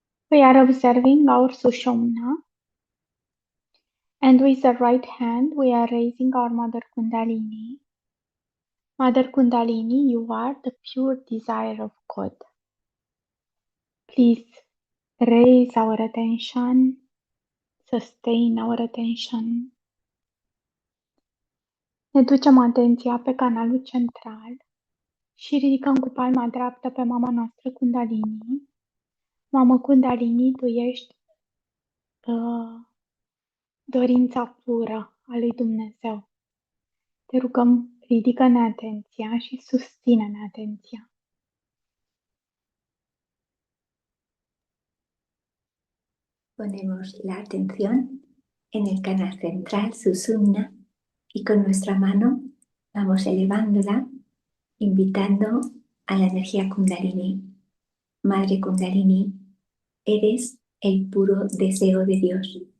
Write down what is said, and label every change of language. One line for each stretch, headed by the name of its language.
English: We are observing our Sushumna, and with the right hand we are raising our Mother Kundalini. Mother Kundalini, you are the pure desire of God. Please raise our attention, sustain our attention.
Romanian: Ne ducem atenția pe canalul central Și ridicăm cu palma dreaptă pe mama noastră Kundalini. Mamă Kundalini, tu ești dorința pură a lui Dumnezeu. Te rugăm, ridică-ne atenția și susține-ne atenția.
Spanish: Ponemos la atención en el canal central, Susumna, y con nuestra mano vamos elevándola, invitando a la energía Kundalini. Madre Kundalini, eres el puro deseo de Dios.